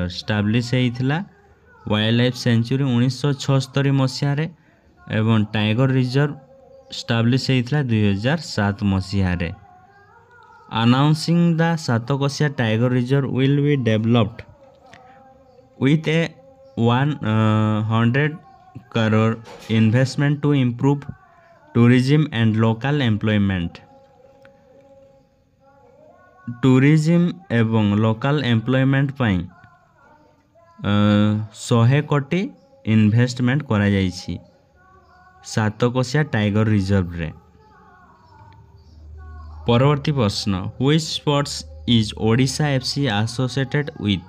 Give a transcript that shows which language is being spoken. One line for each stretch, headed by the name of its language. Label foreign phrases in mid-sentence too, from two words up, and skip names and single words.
Odia: ଷ୍ଟାବ୍ଲିଶ ହେଇଥିଲା
English: wildlife sanctuary
Odia: 1976 ମସିହାରେ ଏବଂ
English: tiger reserve
Odia: ଷ୍ଟାବ୍ଲିଶ ହେଇଥିଲା 2007 ମସିହାରେ।
English: Announcing the Satkosia Tiger Reserve will be developed with a 100 crore investment to improve tourism and local employment।
Odia: ଟୁରିଜିମ୍ ଏବଂ
English: local employment
Odia: ପାଇଁ 100 କୋଟି ଇନଭେଷ୍ଟମେଣ୍ଟ କରାଯାଇଛି ସାତକୋଶିଆ ଟାଇଗର ରିଜର୍ଭରେ। ପରବର୍ତ୍ତୀ ପ୍ରଶ୍ନ,
English: which sports is Odisha FC associated with?